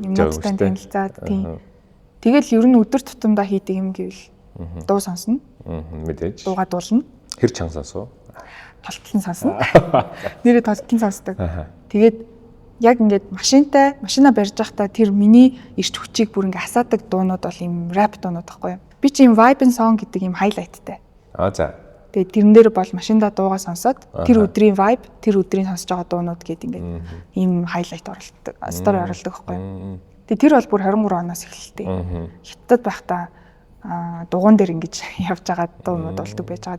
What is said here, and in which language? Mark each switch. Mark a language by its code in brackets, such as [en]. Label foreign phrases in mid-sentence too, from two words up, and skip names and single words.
[mn] Юмнуудтай танилцаад тийм. Тэгэл ер нь өдөр тутамдаа хийдэг юм гэвэл дуу сонсно. Мэдээж. Дуугаа дуулна. Хэр чанга сонсоо? Толтлон сонсно. Нэрээ толтлон сонсдог. Тэгээд яг ингээд машинаа барьж байхдаа тэр миний эрч хүчийг бүр ингээд асаадаг дуунууд бол юм рэп дуунууд байхгүй юу? Би чи юм [en] vibe and song [mn] гэдэг юм хайлайттай. За. Тэгээд тэрэн дээр бол машиндаа дуугаа сонсоод тэр өдрийн vibe, тэр өдрийн сонсож байгаа дуунууд гээд ингээд ийм хайлайт оруулдаг, стори оруулдаг байхгүй юу? Тэгээд тэр бол бүр 23 оноос эхэлдэг. Хятад байхдаа дугуун дээр ингэж явж байгаа дуунууд болдог байж байгаа.